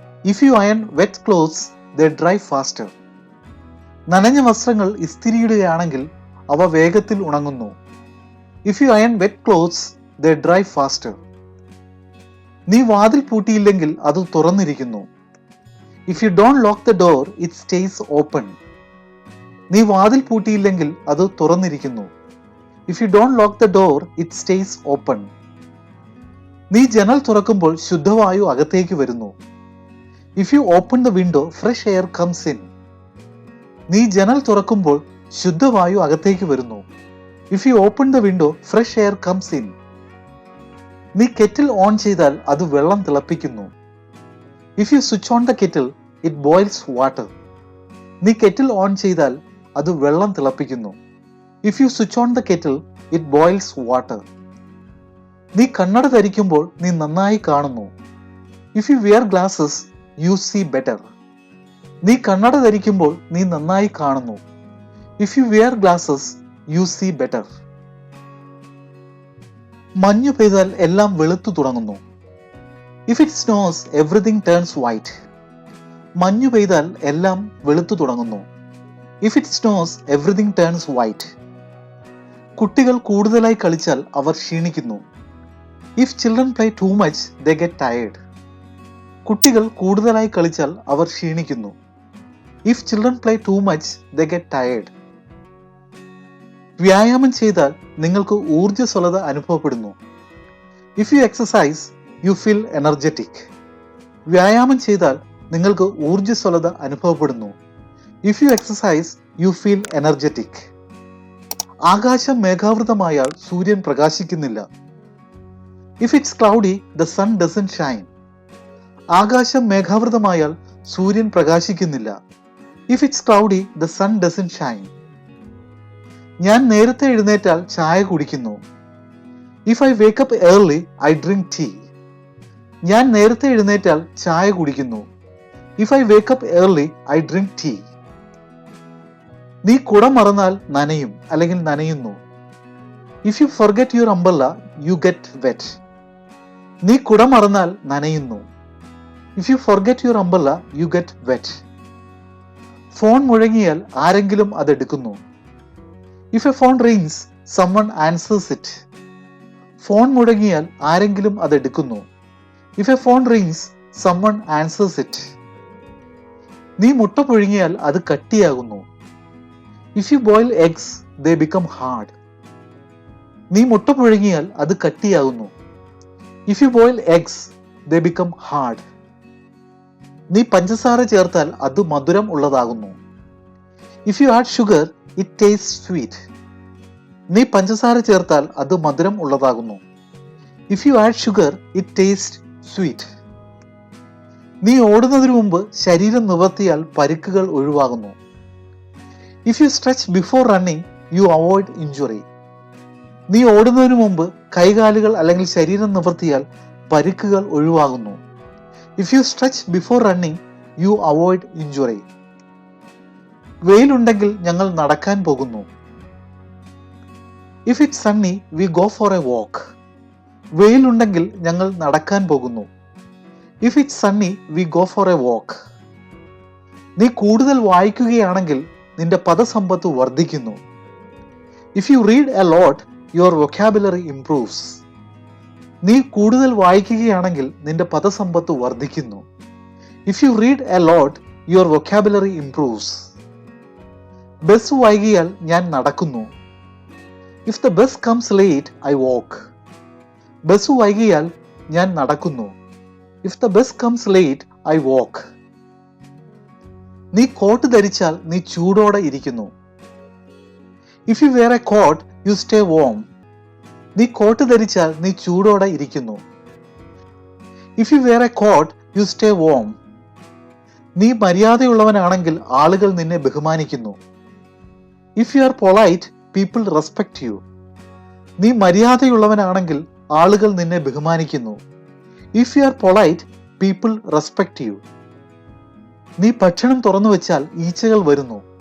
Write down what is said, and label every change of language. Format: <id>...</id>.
<en>If you iron wet clothes, they dry faster.</en> <ml>നനഞ്ഞ വസ്ത്രങ്ങൾ ഇസ്തിരിയിടുകയാണെങ്കിൽ അവ വേഗത്തിൽ ഉണങ്ങുന്നു.</ml> <en>If you iron wet clothes, they dry faster.</en> <ml>നീ വാതിൽ പൂട്ടിയില്ലെങ്കിൽ അത് തുറന്നിരിക്കുന്നു.</ml> <en>If you don't lock the door, it stays open.</en> <ml>നീ വാതിൽ പൂട്ടിയില്ലെങ്കിൽ അത് തുറന്നിരിക്കുന്നു.</ml> <en>If you don't lock the door, it stays open.</en> <ml>നീ ജനൽ തുറക്കുമ്പോൾ ശുദ്ധവായു അകത്തേക്ക് വരുന്നു.</ml> <en>If you open the window, fresh air comes in.</en> <ml>നീ ജനൽ തുറക്കുമ്പോൾ ശുദ്ധവായു അകത്തേക്ക് വരുന്നു.</ml> <en>If you open the window, fresh air comes in.</en> <ml>നീ കെറ്റിൽ ഓൺ ചെയ്താൽ അത് വെള്ളം തിളപ്പിക്കുന്നു.</ml> <en>If you switch on the kettle, it boils water.</en> <ml>നീ കെറ്റിൽ ഓൺ ചെയ്താൽ അത് വെള്ളം തിളപ്പിക്കുന്നു.</ml> <en>If you switch on the kettle, it boils water.</en> <ml>നീ കണ്ണട ധരിക്കുമ്പോൾ നീ നന്നായി കാണുന്നു.</ml> <en>If you wear glasses, you see better.</en> <ml>നീ കണ്ണട ധരിക്കുമ്പോൾ നീ നന്നായി കാണുന്നു.</ml> <en>If you wear glasses, you see better.</en> <ml>മഞ്ഞു പെയ്താൽ എല്ലാം വെളുത്തു തുടങ്ങുന്നു.</ml> <en>If it snows, everything turns white.</en> <ml>മഞ്ഞു പെയ്താൽ എല്ലാം വെളുത്തു തുടങ്ങുന്നു.</ml> <en>If it snows, everything turns white.</en> <ml>കുട്ടികൾ കൂടുതലായി കളിച്ചാൽ അവർ ക്ഷീണിക്കുന്നു.</ml> <en>If children play too much, they get tired.</en> <ml>കുട്ടികൾ കൂടുതലായി കളിച്ചാൽ അവർ ക്ഷീണിക്കുന്നു.</ml> <en>If children play too much, they get tired.</en> <ml>വ്യായാമം ചെയ്താൽ നിങ്ങൾക്ക് ഊർജ്ജസ്വലത അനുഭവപ്പെടുന്നു.</ml> <en>If you exercise, you feel energetic.</en> <ml>വ്യായാമം ചെയ്താൽ നിങ്ങൾക്ക് ഊർജ്ജസ്വലത അനുഭവപ്പെടുന്നു.</ml> <en>If you exercise, you feel energetic.</en> <ml>ആകാശം മേഘാവൃതമായാൽ സൂര്യൻ പ്രകാശിക്കുന്നില്ല.</ml> <en>If it's cloudy, the sun doesn't shine.</en> <ml>ആകാശം മേഘാവൃതമായാൽ സൂര്യൻ പ്രകാശിക്കുന്നില്ല.</ml> <en>If it's cloudy, the sun doesn't shine.</en> <ml>ഞാൻ നേരത്തെ എഴുന്നേറ്റാൽ ചായ കുടിക്കുന്നു.</ml> <en>If I wake up early, I drink tea.</en> <ml>ഞാൻ നേരത്തെ എഴുന്നേറ്റാൽ ചായ കുടിക്കുന്നു.</ml> <en>If I wake up early, I drink tea.</en> <ml>നീ കുട മറന്നാൽ നനയും അല്ലെങ്കിൽ നനയുന്നു.</ml> <en>If you forget your umbrella, you get wet.</en> <ml>നീ കുട മറന്നാൽ നനയുന്നു.</ml> <en>If you forget your umbrella, you get wet.</en> <ml>Phone മുഴങ്ങിയാൽ ആരെങ്കിലും അതെടുക്കുന്നു.</ml> <en>If a phone rings, someone answers it.</en> <ml>Phone മുഴങ്ങിയാൽ ആരെങ്കിലും അതെടുക്കുന്നു.</ml> <en>If a phone rings, someone answers it.</en> <ml>നീ മുട്ട പുഴുങ്ങിയാൽ അത് കട്ടിയാകുന്നു.</ml> <en>If you boil eggs, they become hard.</en> <ml>നീ മുട്ട പുഴുങ്ങിയാൽ അത് കട്ടിയാകുന്നു.</ml> <en>If you boil eggs, they become hard.</en> <ml>നീ പഞ്ചസാര ചേർത്താൽ അത് മധുരം ഉള്ളതാകുന്നു.</ml> <en>If you add sugar, it tastes sweet.</en> <ml>നീ പഞ്ചസാര ചേർത്താൽ അത് മധുരം ഉള്ളതാകുന്നു.</ml> <en>If you add sugar, it tastes sweet.</en> <ml>നീ ഓടുന്നതിനു മുമ്പ് ശരീരം നിവർത്തിയാൽ പരിക്കുകൾ ഒഴിവാകുന്നു.</ml> <en>If you stretch before running, you avoid injury.</en> <ml>നീ ഓടുന്നതിനു മുമ്പ് കൈകാലുകൾ അല്ലെങ്കിൽ ശരീരം നിവർത്തിയാൽ പരിക്കുകൾ ഒഴിവാകുന്നു.</ml> <en>If you stretch before running, you avoid injury.</en> <ml>വെയിലുണ്ടെങ്കിൽ ഞങ്ങൾ നടക്കാൻ പോകുന്നു.</ml> <en>If it's sunny, we go for a walk.</en> <ml>വെയിലുണ്ടെങ്കിൽ ഞങ്ങൾ നടക്കാൻ പോകുന്നു.</ml> <en>If it's sunny, we go for a walk.</en> <ml>നീ കൂടുതൽ വായിക്കുകയാണെങ്കിൽ നിന്റെ പദസമ്പത്ത് വർദ്ധിക്കുന്നു.</ml> <en>If you read a lot, your vocabulary improves.</en> <ml>നീ കൂടുതൽ വായിക്കുകയാണെങ്കിൽ നിന്റെ പദസമ്പത്ത് വർദ്ധിക്കുന്നു.</ml> <en>If you read a lot, your vocabulary improves.</en> <ml>Bus വൈകിയാൽ ഞാൻ നടക്കുന്നു.</ml> <en>If the bus comes late, I walk.</en> <ml>Bus വൈകിയാൽ ഞാൻ നടക്കുന്നു.</ml> <en>If the bus comes late, I walk.</en> <ml>നീ കോട്ട് ധരിച്ചാൽ നീ ചൂടോടെ ഇരിക്കുന്നു.</ml> <en>If you wear a coat, you stay warm.</en> <ml>നീ കോട്ട് ധരിച്ചാൽ നീ ചൂടോടെ ഇരിക്കുന്നു.</ml> <en>If you wear a coat, you stay warm.</en> <ml>നീ മര്യാദയുള്ളവനാണെങ്കിൽ ആളുകൾ നിന്നെ ബഹുമാനിക്കുന്നു.</ml> <en>If you are polite, people respect you.</en> <ml>നീ മര്യാദയുള്ളവനാണെങ്കിൽ ആളുകൾ നിന്നെ ബഹുമാനിക്കുന്നു.</ml> <en>If you are polite, people respect you.</en> <ml>നീ ഭക്ഷണം തുറന്നു വെച്ചാൽ ഈച്ചകൾ വരുന്നു.</ml>